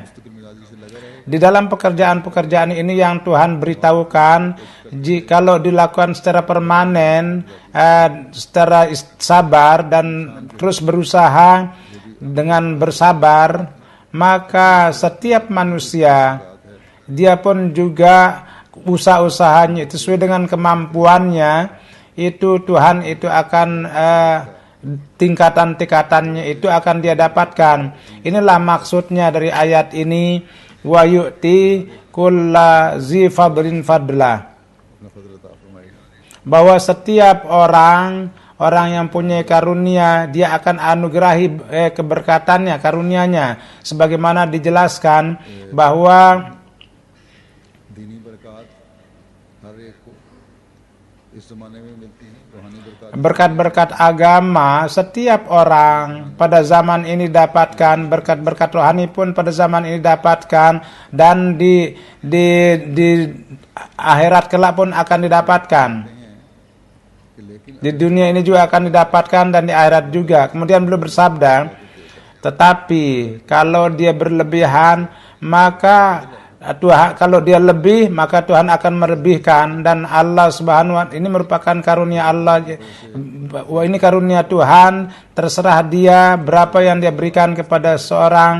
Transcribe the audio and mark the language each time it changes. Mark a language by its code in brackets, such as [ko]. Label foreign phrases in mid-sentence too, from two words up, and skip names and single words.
[id] Di dalam pekerjaan-pekerjaan ini yang Tuhan beritahukan, kalau dilakukan secara permanen, secara sabar dan terus berusaha dengan bersabar, maka setiap manusia dia pun juga usaha-usahanya itu sesuai dengan kemampuannya, itu Tuhan itu akan tingkatan-tingkatannya itu akan dia dapatkan. Inilah maksudnya dari ayat ini, [ar] وَيُؤْتِ كُلَّ ذِي فَضْلٍ فَضْلَهُ. [id] bahwa setiap orang yang punya karunia, dia akan anugerahi keberkatannya, karunianya, sebagaimana dijelaskan bahwa [ur] دینی برکت ہر ایک کو اس زمانے میں ملتی ہے، روحانی برکت [id] berkat-berkat agama setiap orang pada zaman ini dapatkan, berkat-berkat rohani pun pada zaman ini dapatkan, dan di akhirat kelak pun akan didapatkan. [ur] کہ لیکن [id] Di dunia ini juga akan didapatkan dan di akhirat juga. Kemudian beliau bersabda, tetapi kalau dia berlebihan, maka Tuhan, kalau dia lebih, maka Tuhan akan melebihkan. Dan Allah [ar] سبحانه وتعالى, [id] ini merupakan karunia Allah. Wah, ini karunia Tuhan, terserah dia berapa yang dia berikan kepada seorang.